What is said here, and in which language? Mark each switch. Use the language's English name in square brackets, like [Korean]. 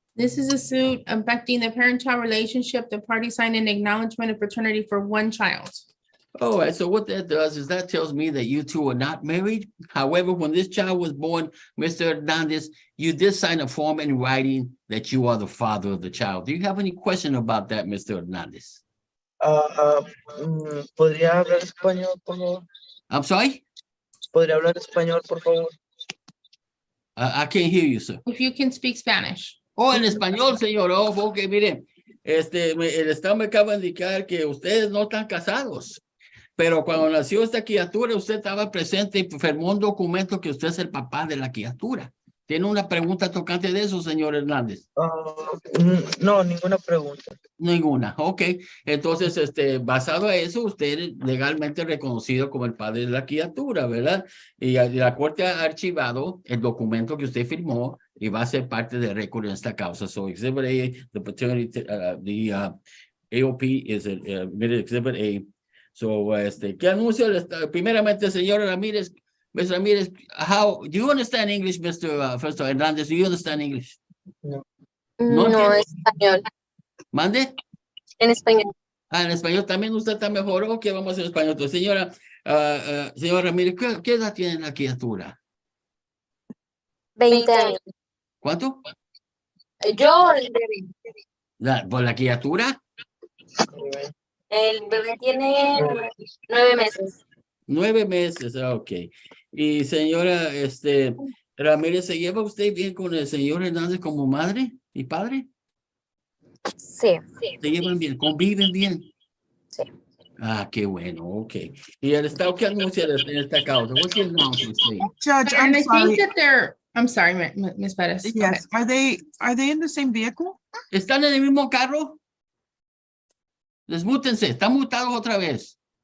[English] This is a suit affecting the parent-child relationship. The party signed an acknowledgement of paternity for one child. All right, so what that does is that tells me that you two are not married. However, when this child was born, Mr. Hernandez, you did sign a form in writing that you are the father of the child. Do you have any question about that, Mr. Hernandez? [Spanish] ¿Podría hablar español, por favor? [English] I'm sorry? [Spanish] ¿Podría hablar español, por favor? [English] I can't hear you, sir. If you can speak Spanish. [Spanish] Oh, en español, señor. Oh, ok, miren. El Estado me acaba de indicar que ustedes no están casados. Pero cuando nació esta criatura, usted estaba presente y firmó un documento que usted es el papá de la criatura. ¿Tiene una pregunta tocante de eso, señor Hernández? No, ninguna pregunta. Ninguna, ok. Entonces, basado a eso, usted es legalmente reconocido como el padre de la criatura, ¿verdad? Y la corte ha archivado el documento que usted firmó y va a ser parte del récord en esta causa. [English] So, Exhibit A, the paternity, the AOP is Exhibit A. [Spanish] So, ¿qué anuncio? Primeramente, señor Ramírez, Mr. [English] Ramirez, how do you understand English, Mr. First Hernandez? Do you understand English? [Spanish] No. No, No, español. ¿Mande? En español. Ah, en español también usted está mejor. Ok, vamos a hacer español. Entonces, señora Ramírez, ¿qué edad tiene la criatura? 20 años. ¿Cuánto? Yo, ¿Por la criatura? el bebé tiene 9 meses. 9 meses, ok. Y señora, Ramírez, ¿se lleva usted bien con el señor Hernández como madre y padre? Sí. ¿Se llevan bien? ¿Conviven bien? Sí. Ah, qué bueno, ok. ¿Y el Estado qué anuncia en esta causa? [English] What's the announcement saying? Judge, And I I'm sorry. think that they're, I'm sorry, Ms. Perez. Go ahead. Yes, are they in the same vehicle? [Spanish] ¿Están en el mismo carro? Desmútense, están mutados otra vez.